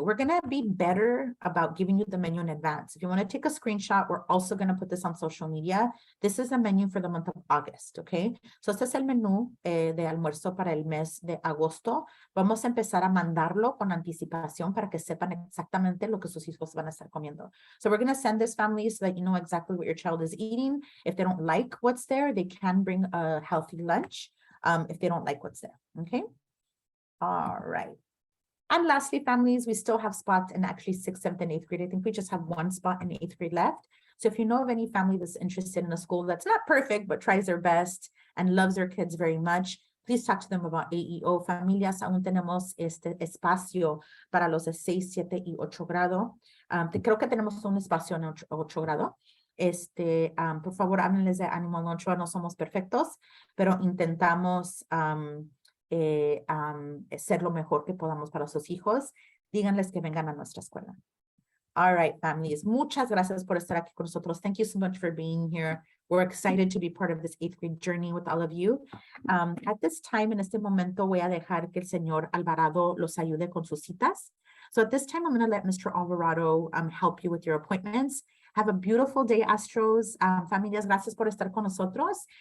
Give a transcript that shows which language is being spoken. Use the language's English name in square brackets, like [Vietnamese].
[English] We're going to be better about giving you the menu in advance. If you want to take a screenshot, we're also going to put this on social media. This is the menu for the month of August, okay? [Spanish] So este es el menú de almuerzo para el mes de agosto. Vamos a empezar a mandarlo con anticipación para que sepan exactamente lo que sus hijos van a estar comiendo. [English] So we're going to send this family so that you know exactly what your child is eating. If they don't like what's there, they can bring a healthy lunch if they don't like what's there, okay? All right. And lastly, families, we still have spots in actually 6th, 7th, and 8th grade. I think we just have 1 spot in 8th grade left. So if you know of any family that's interested in a school that's not perfect, but tries their best and loves their kids very much, please talk to them about AEO. [Spanish] Familias, aún tenemos este espacio para los de 6, 7 y 8 grado. Creo que tenemos un espacio en 8 grado. Por favor, háblenles de Ánimo en Ochoa. No somos perfectos, pero intentamos ser lo mejor que podamos para sus hijos. Díganles que vengan a nuestra escuela. [English] All right, families. [Spanish] Muchas gracias por estar aquí con nosotros. [English] Thank you so much for being here. We're excited to be part of this 8th grade journey with all of you. At this time, [Spanish] en este momento, voy a dejar que el señor Alvarado los ayude con sus citas. [English] So at this time, I'm going to let Mr. Alvarado help you with your appointments. Have a beautiful day, Astros. [Spanish] Familias, gracias por estar con nosotros.